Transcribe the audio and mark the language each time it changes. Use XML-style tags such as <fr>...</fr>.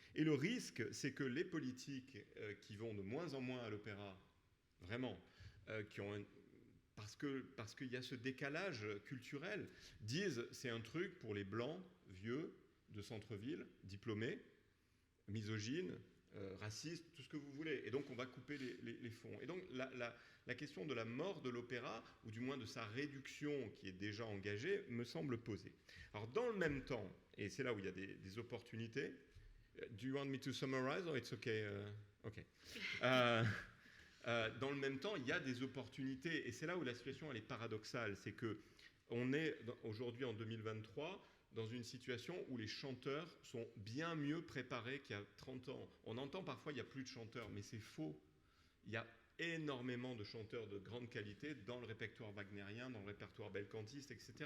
<fr>Et le risque, c'est que les politiques qui vont de moins en moins à l'opéra, vraiment, parce qu'il y a ce décalage culturel, disent c'est un truc pour les blancs, vieux, de centre-ville, diplômés, misogynes, raciste, tout ce que vous voulez. Et donc, on va couper les fonds. Et donc, la question de la mort de l'opéra, ou du moins de sa réduction qui est déjà engagée, me semble posée. Alors, dans le même temps, et c'est là où il y a des opportunités.</fr> <en>Do you want me to summarize or it's okay? Okay.</en> <fr>Dans le même temps, il y a des opportunités, et c'est là où la situation elle est paradoxale. C'est que on est aujourd'hui en 2023 dans une situation où les chanteurs sont bien mieux préparés qu'il y a 30 ans. On entend parfois il n'y a plus de chanteurs, mais c'est faux. Il y a énormément de chanteurs de grande qualité dans le répertoire wagnérien, dans le répertoire belcantiste, etc.</fr>